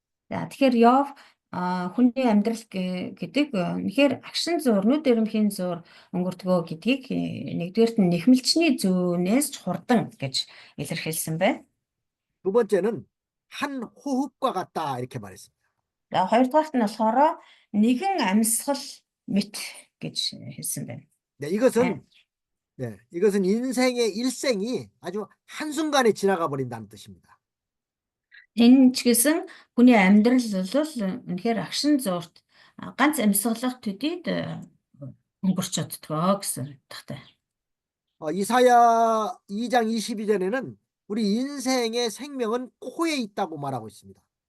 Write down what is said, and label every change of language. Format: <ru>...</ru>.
<mn>За тэгэхээр Йов хүний амьдрал гэдэг үнэхээр агшин зуур, нүд өрөмхийн зуур өнгөрдгөө гэдгийг нэгдүгээрт нь нэхмэлчний зүүнээс ч хурдан гэж илэрхийлсэн байна.</mn> <ko>두 번째는 한 호흡과 같다 이렇게 말했습니다.</ko> <mn>За хоёрдугаарт нь болохоор нэгэн амьсгал мэт гэж хэлсэн байна.</mn> <ko>네, 이것은 인생의 일생이 아주 한순간에 지나가 버린다는 뜻입니다.</ko> <mn>Энэ ч гэсэн хүний амьдрал бол үнэхээр агшин зуурт ганц амьсгалах төдийд өнгөрч оддгоо гэсэн утгатай.</mn> <ko>이사야 2장 22절에는 우리 인생의 생명은 코에 있다고 말하고 있습니다.</ko>